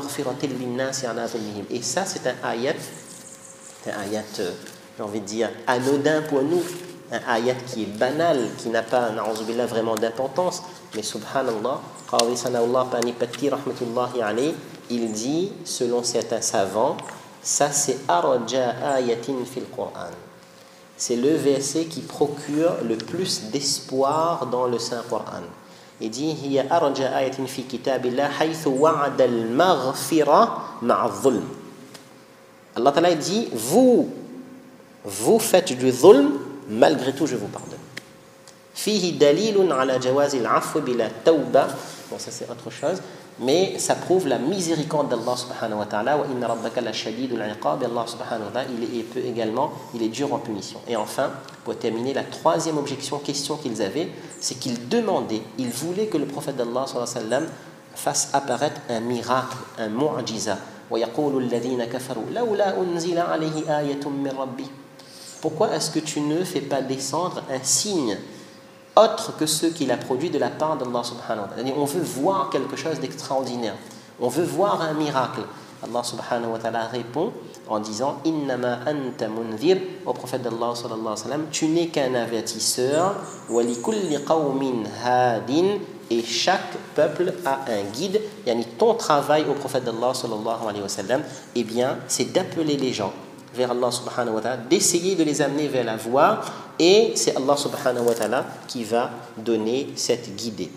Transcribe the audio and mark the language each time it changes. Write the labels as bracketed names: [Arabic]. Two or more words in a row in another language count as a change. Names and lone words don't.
[French] et ça, c'est un ayat, j'ai envie de dire, anodin pour nous, un ayat qui est banal, qui n'a pas, na'uzubillah, vraiment d'importance, mais subhanallah, Qadi Sana'ullah Panipati [Arabic] رحمة الله عليه, [French] il dit, selon certains savants, ça c'est [Arabic] أرجى آية في القرآن. [French] C'est le verset qui procure le plus d'espoir dans le Saint-Coran. Il dit, [Arabic] هي أرجى آية في كتاب الله حيث وعد المغفرة مع ظلم. الله تعالى [French] dit, vous faites du dhulm, malgré tout je vous pardonne. [Arabic] فيه دليل على جواز العفو بلا توبة. [French] Bon, ça c'est autre chose, mais ça prouve la miséricorde d'Allah [Arabic] سبحانه وتعالى. وإن ربك لشديد العقاب. الله سبحانه وتعالى, [French] il est dur en punition. Et enfin, pour terminer, la troisième question qu'ils avaient, c'est qu'ils demandaient, ils voulaient que le prophète d'Allah [Arabic] صلى الله عليه وسلم [French] fasse apparaître un miracle, un mu'jiza. [Arabic] ويقول الذين كفروا لولا أنزل عليه آية من ربي. [French] Pourquoi est-ce que tu ne fais pas descendre un signe autre que ceux qu'il a produits de la part d'Allah [Arabic] سبحانه وتعالى? [French] On veut voir quelque chose d'extraordinaire, on veut voir un miracle. Allah [Arabic] سبحانه وتعالى [French] répond en disant [Arabic] إنما أنت منذر, [French] au prophète d'Allah [Arabic] صلى الله عليه وسلم, [French] tu n'es qu'un avertisseur, [Arabic] ولكل قوم هاد, [French] et chaque peuple a un guide. Yani ton travail au prophète d'Allah [Arabic] صلى الله عليه وسلم, [French] eh bien c'est d'appeler les gens vers Allah [Arabic] سبحانه وتعالى, [French] d'essayer de les amener vers la voie, et c'est Allah [Arabic] سبحانه وتعالى [French] qui va donner cette guidée.